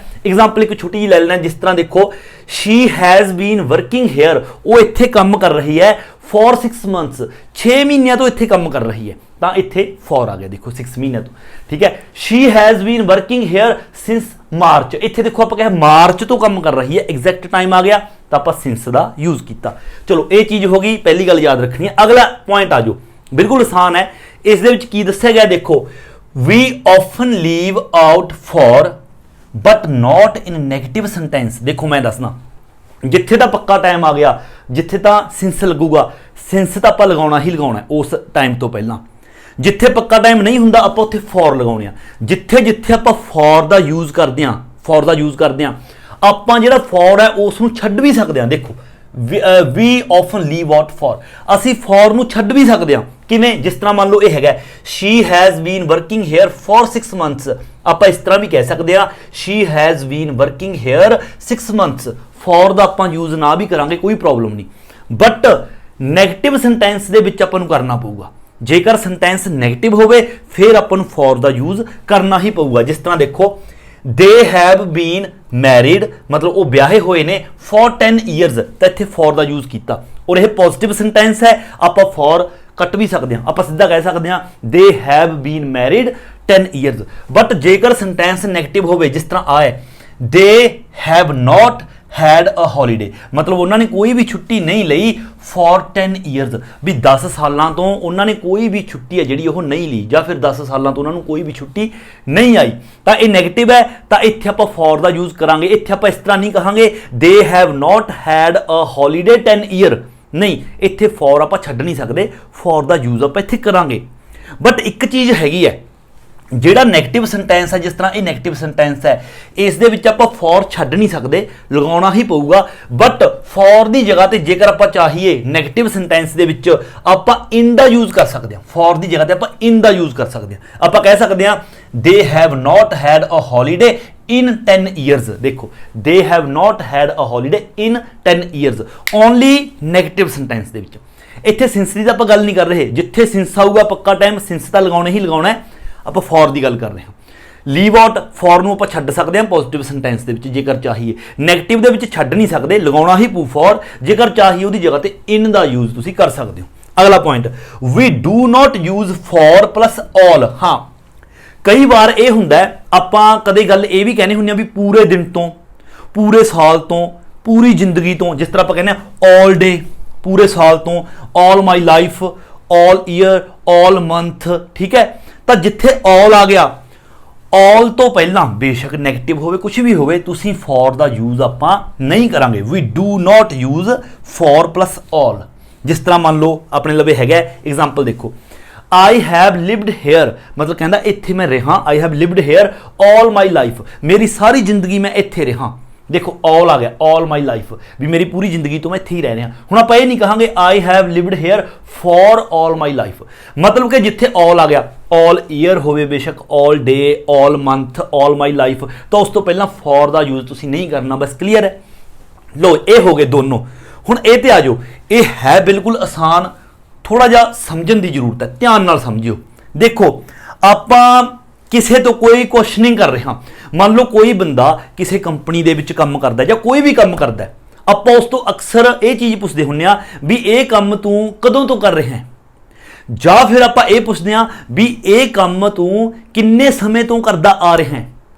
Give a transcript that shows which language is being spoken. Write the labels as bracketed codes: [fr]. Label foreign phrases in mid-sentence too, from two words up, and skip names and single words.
[pa] ਐਗਜ਼ਾਮਪਲ ਇੱਕ ਛੋਟੀ ਜਿਹੀ ਲੈ ਲੈਣਾ, ਜਿਸ ਤਰ੍ਹਾਂ ਦੇਖੋ [en] she has been working here, [pa] ਉਹ ਇੱਥੇ ਕੰਮ ਕਰ ਰਹੀ ਹੈ [en] for 6 months, [pa] 6 ਮਹੀਨਿਆਂ ਤੋਂ ਇੱਥੇ ਕੰਮ ਕਰ ਰਹੀ ਹੈ, ਤਾਂ ਇੱਥੇ ਫॉर ਆ ਗਿਆ ਦੇਖੋ 6 ਮਹੀਨਿਆਂ ਤੋਂ, ਠੀਕ ਹੈ। [en] she has been working here since March, [pa] ਇੱਥੇ ਦੇਖੋ ਆਪਾਂ ਕਿਹਾ ਮਾਰਚ ਤੋਂ ਕੰਮ ਕਰ ਰਹੀ ਹੈ, [en] exact time [pa] ਆ ਗਿਆ ਤਾਂ ਆਪਾਂ ਸਿੰਸ ਦਾ ਯੂਜ਼ ਕੀਤਾ। ਚਲੋ ਇਹ ਚੀਜ਼ ਹੋ ਗਈ, ਪਹਿਲੀ ਗੱਲ ਯਾਦ ਰੱਖਣੀ ਹੈ। ਅਗਲਾ ਪੁਆਇੰਟ ਆ ਜਾਓ, ਬਿਲਕੁਲ ਆਸਾਨ ਹੈ। ਇਸ ਦੇ ਵਿੱਚ ਕੀ ਦੱਸਿਆ ਗਿਆ ਦੇਖੋ, [en] we often leave out for but not in negative sentence। [pa] ਦੇਖੋ ਮੈਂ ਦੱਸਣਾ, ਜਿੱਥੇ ਤਾਂ ਪੱਕਾ ਟਾਈਮ ਆ ਗਿਆ, ਜਿੱਥੇ ਤਾਂ ਸਿੰਸ ਲੱਗੂਗਾ, ਸਿੰਸ ਤਾਂ ਆਪਾਂ ਲਗਾਉਣਾ ਹੀ ਲਗਾਉਣਾ ਉਸ ਟਾਈਮ ਤੋਂ ਪਹਿਲਾਂ। ਜਿੱਥੇ ਪੱਕਾ ਟਾਈਮ ਨਹੀਂ ਹੁੰਦਾ ਆਪਾਂ ਉੱਥੇ ਫॉर ਲਗਾਉਣੇ ਆ। ਜਿੱਥੇ ਜਿੱਥੇ ਆਪਾਂ ਫॉर ਦਾ ਯੂਜ਼ ਕਰਦੇ ਆ, ਫॉर ਦਾ ਯੂਜ਼ ਕਰਦੇ ਆ, ਆਪਾਂ ਜਿਹੜਾ ਫॉर ਹੈ ਉਸ ਨੂੰ ਛੱਡ ਵੀ ਸਕਦੇ ਆ। [en] ਦੇਖੋ we often leave out for, [pa] ਅਸੀਂ ਫॉर ਨੂੰ ਛੱਡ ਵੀ ਸਕਦੇ ਆ। ਕਿਵੇਂ? ਜਿਸ ਤਰ੍ਹਾਂ ਮੰਨ ਲਓ ਇਹ ਹੈਗਾ [en] she has been working here for 6 months, [pa] ਆਪਾਂ ਇਸ ਤਰ੍ਹਾਂ ਵੀ ਕਹਿ ਸਕਦੇ ਆ [en] she has been working here 6 months। [pa] for ਦਾ ਆਪਾਂ ਯੂਜ਼ ਨਾ ਵੀ ਕਰਾਂਗੇ ਕੋਈ ਪ੍ਰੋਬਲਮ ਨਹੀਂ, [en] but negative sentence [pa] ਦੇ ਵਿੱਚ ਆਪਾਂ ਨੂੰ ਕਰਨਾ ਪਊਗਾ। ਜੇਕਰ [en] sentence negative [pa] ਹੋਵੇ ਫਿਰ ਆਪਾਂ ਨੂੰ for ਦਾ ਯੂਜ਼ ਕਰਨਾ ਹੀ ਪਊਗਾ। ਜਿਸ ਤਰ੍ਹਾਂ ਦੇਖੋ [en] they have been married, [pa] ਮਤਲਬ ਉਹ ਵਿਆਹੇ ਹੋਏ ਨੇ [en] for 10 years, [pa] ਤਾਂ ਇੱਥੇ for ਦਾ ਯੂਜ਼ ਕੀਤਾ। ਔਰ ਇਹ [en] positive sentence [pa] ਹੈ, ਆਪਾਂ for ਕੱਟ ਵੀ ਸਕਦੇ ਹਾਂ, ਆਪਾਂ ਸਿੱਧਾ ਕਹਿ ਸਕਦੇ ਹਾਂ [en] they have been married 10 years। [pa] ਬਟ ਜੇਕਰ [en] sentence negative [pa] ਹੋਵੇ, ਜਿਸ ਤਰ੍ਹਾਂ ਆ ਹੈ [en] they have not had a holiday, [pa] ਮਤਲਬ ਉਹਨਾਂ ਨੇ ਕੋਈ ਵੀ ਛੁੱਟੀ ਨਹੀਂ ਲਈ [en] for 10 years, [pa] ਵੀ 10 ਸਾਲਾਂ ਤੋਂ ਉਹਨਾਂ ਨੇ ਕੋਈ ਵੀ ਛੁੱਟੀ ਹੈ ਜਿਹੜੀ ਉਹ ਨਹੀਂ ਲਈ, ਜਾਂ ਫਿਰ 10 ਸਾਲਾਂ ਤੋਂ ਉਹਨਾਂ ਨੂੰ ਕੋਈ ਵੀ ਛੁੱਟੀ ਨਹੀਂ ਆਈ, ਤਾਂ ਇਹ ਨੈਗੇਟਿਵ ਹੈ। ਤਾਂ ਇੱਥੇ ਆਪਾਂ for ਦਾ ਯੂਜ਼ ਕਰਾਂਗੇ। ਇੱਥੇ ਆਪਾਂ ਇਸ ਤਰ੍ਹਾਂ ਨਹੀਂ ਕਹਾਂਗੇ [en] they have not had a holiday 10 year, [pa] ਨਹੀਂ, ਇੱਥੇ for ਆਪਾਂ ਛੱਡ ਨਹੀਂ ਸਕਦੇ, for ਦਾ ਯੂਜ਼ ਆਪਾਂ ਇੱਥੇ ਕਰਾਂਗੇ। ਬਟ ਇੱਕ ਚੀਜ਼ ਹੈਗੀ ਹੈ, ਜਿਹੜਾ [en] negative sentence [pa] ਹੈ, ਜਿਸ ਤਰ੍ਹਾਂ ਇਹ [en] negative sentence [pa] ਹੈ, ਇਸ ਦੇ ਵਿੱਚ ਆਪਾਂ for ਛੱਡ ਨਹੀਂ ਸਕਦੇ, ਲਗਾਉਣਾ ਹੀ ਪਊਗਾ। ਬਟ for ਦੀ ਜਗ੍ਹਾ ਤੇ ਜੇਕਰ ਆਪਾਂ ਚਾਹੀਏ [en] negative sentence [pa] ਦੇ ਵਿੱਚ ਆਪਾਂ in ਦਾ ਯੂਜ਼ ਕਰ ਸਕਦੇ ਹਾਂ। for ਦੀ ਜਗ੍ਹਾ ਤੇ ਆਪਾਂ in ਦਾ ਯੂਜ਼ ਕਰ ਸਕਦੇ ਹਾਂ। ਆਪਾਂ ਕਹਿ ਸਕਦੇ ਹਾਂ [en] they have not had a holiday in 10 years। ਦੇਖੋ they have not had a holiday in 10 years, only negative sentence [pa] ਦੇ ਵਿੱਚ। ਇੱਥੇ ਸਿੰਸ ਦੀ ਤਾਂ ਆਪਾਂ ਗੱਲ ਨਹੀਂ ਕਰ ਰਹੇ, ਜਿੱਥੇ ਸਿੰਸ ਆਊਗਾ ਪੱਕਾ ਟਾਈਮ ਸਿੰਸ ਤਾਂ ਲਗਾਉਣਾ ਹੀ ਲਗਾਉਣਾ ਹੈ। ਆਪਾਂ for ਦੀ ਗੱਲ ਕਰ ਰਹੇ ਹਾਂ। [en] leave out, [pa] for ਨੂੰ ਆਪਾਂ ਛੱਡ ਸਕਦੇ ਹਾਂ [en] positive sentence [pa] ਦੇ ਵਿੱਚ ਜੇਕਰ ਚਾਹੀਏ, ਨੈਗੇਟਿਵ ਦੇ ਵਿੱਚ ਛੱਡ ਨਹੀਂ ਸਕਦੇ, ਲਗਾਉਣਾ ਹੀ ਪਊ for। ਜੇਕਰ ਚਾਹੀਏ ਉਹਦੀ ਜਗ੍ਹਾ ਤੇ in ਦਾ ਯੂਜ਼ ਤੁਸੀਂ ਕਰ ਸਕਦੇ ਹੋ। ਅਗਲਾ ਪੁਆਇੰਟ, [en] we do not use for plus all। [pa] ਹਾਂ, ਕਈ ਵਾਰ ਇਹ ਹੁੰਦਾ ਆਪਾਂ ਕਦੇ ਗੱਲ ਇਹ ਵੀ ਕਹਿੰਦੇ ਹੁੰਦੇ ਆ ਵੀ ਪੂਰੇ ਦਿਨ ਤੋਂ, ਪੂਰੇ ਸਾਲ ਤੋਂ, ਪੂਰੀ ਜ਼ਿੰਦਗੀ ਤੋਂ। ਜਿਸ ਤਰ੍ਹਾਂ ਆਪਾਂ ਕਹਿੰਦੇ ਆ [en] all day, [pa] ਪੂਰੇ ਸਾਲ ਤੋਂ, [en] all my life, all year, all month, [pa] ਠੀਕ ਹੈ। ਤਾਂ ਜਿੱਥੇ all ਆ ਗਿਆ, all ਤੋਂ ਪਹਿਲਾਂ ਬੇਸ਼ੱਕ ਨੈਗੇਟਿਵ ਹੋਵੇ, ਕੁਝ ਵੀ ਹੋਵੇ, ਤੁਸੀਂ for ਦਾ ਯੂਜ਼ ਆਪਾਂ ਨਹੀਂ ਕਰਾਂਗੇ। [en] we do not use for plus all। [pa] ਜਿਸ ਤਰ੍ਹਾਂ ਮੰਨ ਲਓ ਆਪਣੇ ਲਵੇ ਹੈਗਾ ਐਗਜ਼ਾਮਪਲ ਦੇਖੋ, [en] I have lived here, [pa] ਮਤਲਬ ਕਹਿੰਦਾ ਇੱਥੇ ਮੈਂ ਰਿਹਾ, [en] I have lived here all my life, [pa] ਮੇਰੀ ਸਾਰੀ ਜ਼ਿੰਦਗੀ ਮੈਂ ਇੱਥੇ ਰਿਹਾ। ਦੇਖੋ all ਆ ਗਿਆ, [en] all my life, [pa] ਵੀ ਮੇਰੀ ਪੂਰੀ ਜ਼ਿੰਦਗੀ ਤੋਂ ਮੈਂ ਇੱਥੇ ਹੀ ਰਹਿ ਰਿਹਾ। ਹੁਣ ਆਪਾਂ ਇਹ ਨਹੀਂ ਕਹਾਂਗੇ [en] I have lived here for all my life, [pa] ਮਤਲਬ ਕਿ ਜਿੱਥੇ all ਆ ਗਿਆ, [en] all year [pa] ਹੋਵੇ ਬੇਸ਼ੱਕ, [en] all day, all month, all my life, [pa] ਤਾਂ ਉਸ ਤੋਂ ਪਹਿਲਾਂ for ਦਾ ਯੂਜ਼ ਤੁਸੀਂ ਨਹੀਂ ਕਰਨਾ। ਬਸ ਕਲੀਅਰ ਹੈ। ਲੋ ਇਹ ਹੋ ਗਏ ਦੋਨੋਂ। ਹੁਣ ਇਹ ਤੇ ਆ ਜਾਓ, ਇਹ ਹੈ ਬਿਲਕੁਲ ਆਸਾਨ, ਥੋੜਾ ਜਿਹਾ ਸਮਝਣ ਦੀ ਜ਼ਰੂਰਤ ਹੈ, ਧਿਆਨ ਨਾਲ ਸਮਝਿਓ। ਦੇਖੋ ਆਪਾਂ ਕਿਸੇ ਤੋਂ ਕੋਈ ਕੁਐਸਚਨਿੰਗ ਕਰ ਰਹੇ ਹਾਂ। ਮੰਨ ਲਓ ਕੋਈ ਬੰਦਾ ਕਿਸੇ ਕੰਪਨੀ ਦੇ ਵਿੱਚ ਕੰਮ ਕਰਦਾ ਜਾਂ ਕੋਈ ਵੀ ਕੰਮ ਕਰਦਾ, ਆਪਾਂ ਉਸ ਤੋਂ ਅਕਸਰ ਇਹ ਚੀਜ਼ ਪੁੱਛਦੇ ਹੁੰਦੇ ਆ ਵੀ ਇਹ ਕੰਮ ਤੂੰ ਕਦੋਂ ਤੋਂ ਕਰ ਰਿਹਾ ਹੈ, ਜਾਂ ਫਿਰ ਆਪਾਂ ਇਹ ਪੁੱਛਦੇ ਆ ਵੀ ਇਹ ਕੰਮ ਤੂੰ ਕਿੰਨੇ ਸਮੇਂ ਤੋਂ ਕਰਦਾ ਆ ਰਿਹਾ ਹੈ।